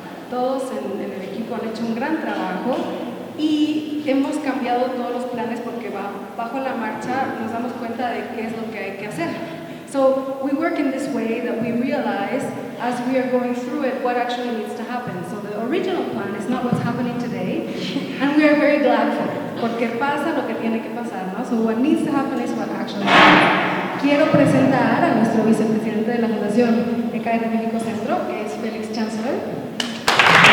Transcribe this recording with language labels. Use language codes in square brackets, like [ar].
[es] Todos en el equipo han hecho un gran trabajo y hemos cambiado todos los planes porque bajo la marcha nos damos cuenta de qué es lo que hay que hacer. [en] So we work in this way that we realize as we are going through it what actually needs to happen. So the original plan is not what's happening today, and we are very glad for it, [es] porque pasa lo que tiene que pasar, ¿no? [en] So what needs to happen is what actually happens. [es] Quiero presentar a nuestro vicepresidente de la Fundación EKR México Centro, que es Felix Chancellor.